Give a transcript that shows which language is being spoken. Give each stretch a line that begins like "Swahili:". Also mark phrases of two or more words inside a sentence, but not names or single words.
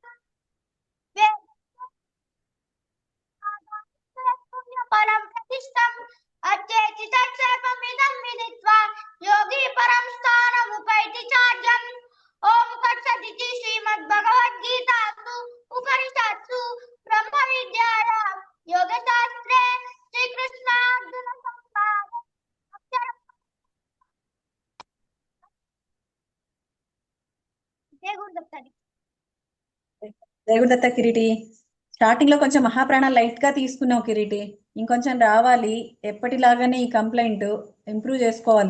Sanskrit: फलं प्रतिष्ठम् अचेति तत्सर्वमिदं विदित्वा योगी परं स्थानमुपैति चार्यम् ओम तत्सदिति श्रीमद्भगवद्गीतासु उपनिषत्सु ब्रह्मविद्यायां योगशास्त्रे श्रीकृष्णार्जुन संवादे
Telugu: జై గురుదత్త కిరీటి. స్టార్టింగ్ లో కొంచెం మహాప్రాణాలు లైట్ గా తీసుకున్నావు కిరీటి, ఇంకొంచెం రావాలి. ఎప్పటిలాగానే ఈ
English: complaint improve
Telugu: చేసుకోవాలి.